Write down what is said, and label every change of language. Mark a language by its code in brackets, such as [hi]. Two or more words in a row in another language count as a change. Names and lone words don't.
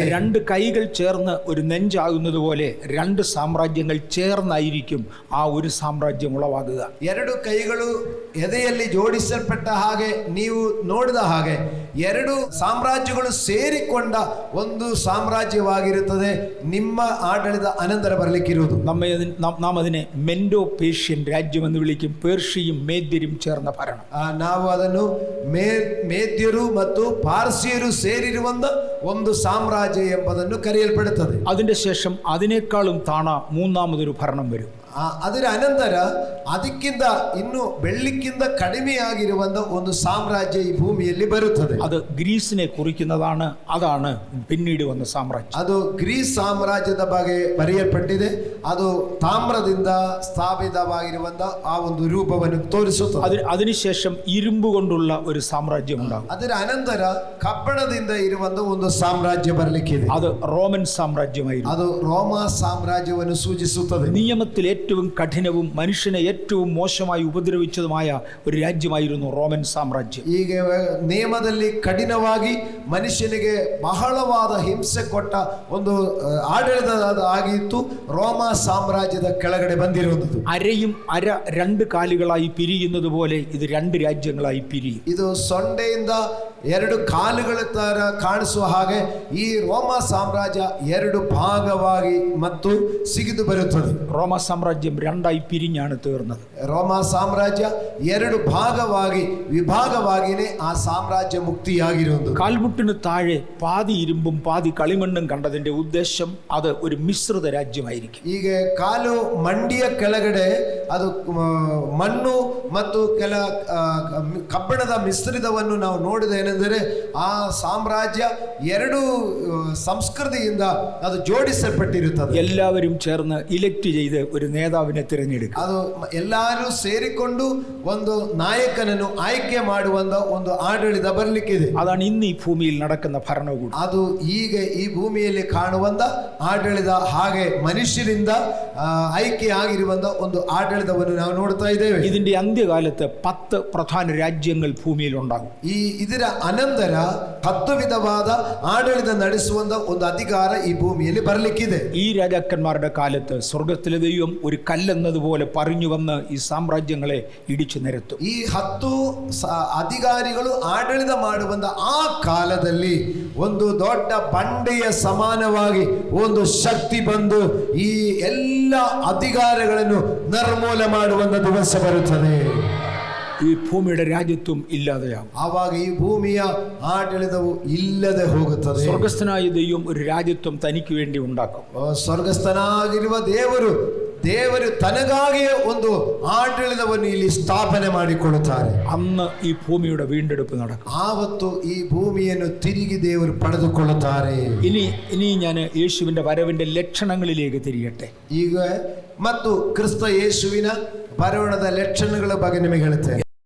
[ml] രണ്ട് കൈകൾ ചേർന്ന് ഒരു നെഞ്ചാകുന്നത് പോലെ രണ്ട് സാമ്രാജ്യങ്ങൾ ചേർന്നായിരിക്കും ആ ഒരു സാമ്രാജ്യം ഉളവാകുക. [kn] ಎರಡು ಕೈಗಳು ಎದೆಯಲ್ಲಿ ಜೋಡಿಸಲ್ಪಟ್ಟ ಹಾಗೆ ನೀವು ನೋಡಿದ ಹಾಗೆ ಎರಡು ಸಾಮ್ರಾಜ್ಯಗಳು ಸೇರಿಕೊಂಡ ಒಂದು ಸಾಮ್ರಾಜ್ಯವಾಗಿರುತ್ತದೆ ನಿಮ್ಮ ಆಡಳಿತ ಅನಂತರ ಬರಲಿಕ್ಕಿರುವುದು. [ml] നാം അതിനെ മെൻഡോ പേർഷ്യൻ രാജ്യമെന്ന് വിളിക്കും. പേർഷ്യയും മേദ്യരും ചേർന്ന ഭരണം. [kn] ನಾವು ಅದನ್ನು ಮೇದ್ಯರು ಮತ್ತು ಪಾರ್ಸಿಯರು ಸೇರಿರುವಂತ ಒಂದು ಸಾಮ್ರಾಜ್ಯ ಎಂಬುದನ್ನು ಕರೆಯಲ್ಪಡುತ್ತದೆ. [ml] അതിന്റെ ശേഷം അതിനേക്കാളും താണ മൂന്നാമതൊരു ഭരണം വരും. [kn] ಅದರ ಅನಂತರ ಅದಕ್ಕಿಂತ ಇನ್ನು ಬೆಳ್ಳಿಕ್ಕಿಂತ ಕಡಿಮೆಯಾಗಿರುವಂತ ಒಂದು ಸಾಮ್ರಾಜ್ಯ ಈ ಭೂಮಿಯಲ್ಲಿ ಬರುತ್ತದೆ. [ml] അത് ഗ്രീസിനെ കുറിക്കുന്നതാണ്. അതാണ് പിന്നീട് വന്ന സാമ്രാജ്യം. [kn] ಅದು ಗ್ರೀಸ್ ಸಾಮ್ರಾಜ್ಯದ ಬಗ್ಗೆ ಬರೆಯಲ್ಪಟ್ಟಿದೆ. ಅದು ತಾಮ್ರದಿಂದ ಸ್ಥಾಪಿತವಾಗಿರುವಂತ ಆ ಒಂದು ರೂಪವನ್ನು ತೋರಿಸುತ್ತದೆ. [ml] അതിനുശേഷം ഇരുമ്പ് കൊണ്ടുള്ള ഒരു സാമ്രാജ്യം ഉണ്ടാകും. [kn] ಅದರ ಅನಂತರ ಕಬ್ಬಣದಿಂದ ಇರುವಂತ ಒಂದು ಸಾಮ್ರಾಜ್ಯ ಬರಲಿಕ್ಕಿದೆ. [ml] അത് റോമൻ സാമ്രാജ്യമായിരുന്നു. [kn] ಅದು ರೋಮಾ ಸಾಮ್ರಾಜ್ಯವನ್ನು ಸೂಚಿಸುತ್ತದೆ. [ml] നിയമത്തിൽ ഏറ്റവും കഠിനവും മനുഷ്യനെ ഏറ്റവും മോശമായി ഉപദ്രവിച്ചതുമായ ഒരു രാജ്യമായിരുന്നു റോമൻ സാമ്രാജ്യം. [kn] ಈಗ ನಿಯಮದಲ್ಲಿ ಕಠಿಣವಾಗಿ ಮನುಷ್ಯನಿಗೆ ಬಹಳವಾದ ಹಿಂಸೆ ಕೊಟ್ಟ ಒಂದು ಆಡಳಿತ ಆಗಿತ್ತು ರೋಮಾ ಸಾಮ್ರಾಜ್ಯದ ಕೆಳಗಡೆ ಬಂದಿರುವುದು. [ml] അരയും അര രണ്ട് കാലുകളായി പിരിയുന്നത് പോലെ ഇത് രണ്ട് രാജ്യങ്ങളായി പിരിയും. [kn] ಇದು ಸೊಂಡೆಯಿಂದ ಎರಡು ಕಾಲುಗಳ ತರ ಕಾಣಿಸುವ ಹಾಗೆ ಈ ರೋಮಾ ಸಾಮ್ರಾಜ್ಯ ಎರಡು ಭಾಗವಾಗಿ ಮತ್ತು ಸಿಗಿದು ಬರುತ್ತದೆ. [ml] റോമ സാമ്രാജ്യം രണ്ടായി പിരിഞ്ഞാണ് തീർന്നത്. [kn] ರೋಮಾ ಸಾಮ್ರಾಜ್ಯ ಎರಡು ಭಾಗವಾಗಿ ವಿಭಾಗವಾಗಿನೇ ಆ ಸಾಮ್ರಾಜ್ಯ ಮುಕ್ತಿಯಾಗಿರುವುದು. [ml] കാൽമുട്ടിന് താഴെ പാതി ഇരുമ്പും പാതി കളിമണ്ണും കണ്ടതിന്റെ ഉദ്ദേശം അത് ഒരു മിശ്രിത രാജ്യമായിരിക്കും. [kn] ಈಗ ಕಾಲು ಮಂಡಿಯ ಕೆಳಗಡೆ ಅದು ಮಣ್ಣು ಮತ್ತು ಕೆಲ ಕಬ್ಬಿಣದ ಮಿಶ್ರಿತವನ್ನು ನಾವು ನೋಡಿದೇನೆಂದರೆ ಆ ಸಾಮ್ರಾಜ್ಯ ಎರಡು ಸಂಸ್ಕೃತಿಯಿಂದ ಅದು ಜೋಡಿಸಲ್ಪಟ್ಟಿರುತ್ತದೆ. [ml] എല്ലാവരും ചേർന്ന് ഇലക്ട് ചെയ്ത് ഒരു നേതാവിനെ തിരഞ്ഞെടുക്കും. [kn] ಅದು ಎಲ್ಲರೂ ಸೇರಿಕೊಂಡು ಒಂದು ನಾಯಕನನ್ನು ಆಯ್ಕೆ ಮಾಡುವಂತ ಒಂದು ಆಡಳಿತ ಬರಲಿಕ್ಕಿದೆ. [ml] അതാണ് ഇന്ന് ഈ ഭൂമിയിൽ നടക്കുന്ന ഭരണകൂടം. [kn] ಅದು ಈಗ ಈ ಭೂಮಿಯಲ್ಲಿ ಕಾಣುವಂತ ಆಡಳಿತ ಹಾಗೆ ಮನುಷ್ಯರಿಂದ ಆಯ್ಕೆ ಆಗಿರುವಂತ ಒಂದು ಆಡಳಿತವನ್ನು ನಾವು ನೋಡ್ತಾ ಇದ್ದೇವೆ. [ml] ഇതിന്റെ അന്ത്യകാലത്ത് 10 പ്രധാന രാജ്യങ്ങൾ ഭൂമിയിൽ ഉണ്ടാകും. [kn] ಇದರ ಅನಂತರ 10 ವಿಧವಾದ ಆಡಳಿತ ನಡೆಸುವಂತ ಒಂದು ಅಧಿಕಾರ ಈ ಭೂಮಿಯಲ್ಲಿ ಬರಲಿಕ್ಕಿದೆ. [ml] ഈ രാജാക്കന്മാരുടെ കാലത്ത് സ്വർഗത്തിലെ ദൈവം ഒരു കല്ലെന്നതുപോലെ പറഞ്ഞു വന്ന് ഈ സാമ്രാജ്യങ്ങളെ ഇടിച്ചു നിരത്തും. [kn] ಈ 10 ಅಧಿಕಾರಿಗಳು ಆಡಳಿತ ಮಾಡುವಂತ ಆ ಕಾಲದಲ್ಲಿ ಒಂದು ದೊಡ್ಡ ಬಂಡೆಯ ಸಮಾನವಾಗಿ ಒಂದು ಶಕ್ತಿ ಬಂದು ಈ ಎಲ್ಲ ಅಧಿಕಾರಗಳನ್ನು ನಿರ್ಮೂಲ ಮಾಡುವಂತ ದಿವಸ ಬರುತ್ತದೆ. [ml] ഈ ഭൂമിയുടെ രാജ്യത്വം ഇല്ലാതെയാകും. [kn] ಆವಾಗ ಈ ಭೂಮಿಯ ಆಡಳಿತವು ಇಲ್ಲದೆ ಹೋಗುತ್ತದೆ. [ml] സ്വർഗസ്ഥനായ ദൈവം ഒരു രാജ്യത്വം തനിക്ക് വേണ്ടി ഉണ്ടാക്കും. [kn] ಸ್ವರ್ಗಸ್ಥನಾಗಿರುವ ದೇವರು ತನಗಾಗಿಯೇ ಒಂದು ಆಡಳಿತವನ್ನು ಇಲ್ಲಿ ಸ್ಥಾಪನೆ ಮಾಡಿಕೊಳ್ಳುತ್ತಾರೆ. [ml] അന്ന് ഈ ഭൂമിയുടെ വീണ്ടെടുപ്പ് നടക്കും. [kn] ಆವತ್ತು ಈ ಭೂಮಿಯನ್ನು ತಿರುಗಿ ದೇವರು ಪಡೆದುಕೊಳ್ಳುತ್ತಾರೆ. [ml] ഇനി ഞാൻ യേശുവിന്റെ വരവിന്റെ ലക്ഷണങ്ങളിലേക്ക് തിരിയട്ടെ. [kn] ಈಗ ಮತ್ತು ಕ್ರಿಸ್ತ ಯೇಸುವಿನ ಬರೋಣದ ಲಕ್ಷಣಗಳ ಬಗ್ಗೆ ನಿಮಗೆ ಹೇಳುತ್ತೇನೆ.